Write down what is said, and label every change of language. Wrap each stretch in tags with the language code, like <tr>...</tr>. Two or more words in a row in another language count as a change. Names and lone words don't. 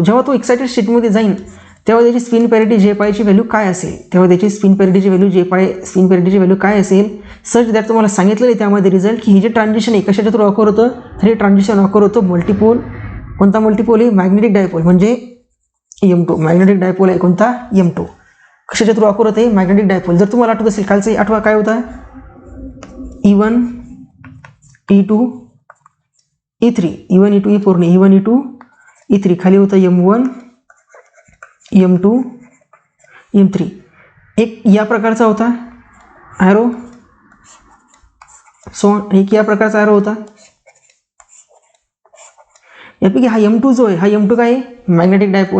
<mr>जेव्हा तो</mr> <en>excited stateमध्ये</en> <mr>जाईल तेव्हा त्याची</mr> <en>spin parity</en> <mr>जे पायची व्हॅल्यू काय असेल,</mr> <en>spin parityची value</en> <mr>काय असेल,</mr> <en>such that</en> <mr>तुम्हाला सांगितलेलं आहे त्यामध्ये रिझल्ट की हे जे ट्रान्झिशन आहे कशाच्या थ्रू ऑकर होतं, तर हे ट्रान्झिशन ऑकर होतं मल्टिपोल. कोणता मल्टिपोल आहे,</mr> <en>magnetic dipole</en> <mr>म्हणजे M2.</mr> <en>magnetic dipole</en> <mr>आहे कोणता, M2. कशाच्या थ्रू ऑकर होते,</mr> <en>magnetic dipole.</en> <mr>जर तुम्हाला आठवत असेल कालचं आठवा काय होता, E1 E2 E3, E1 E2 E4 ने E1 E2 E3 खाली होतं M1 M2 M3. एक या प्रकारचा होता ॲरो, एक या प्रकारचा ॲरो होता. यापैकी हा M2 जो आहे, हा M2 काय आहे,</mr> <en>magnetic dipole.</en>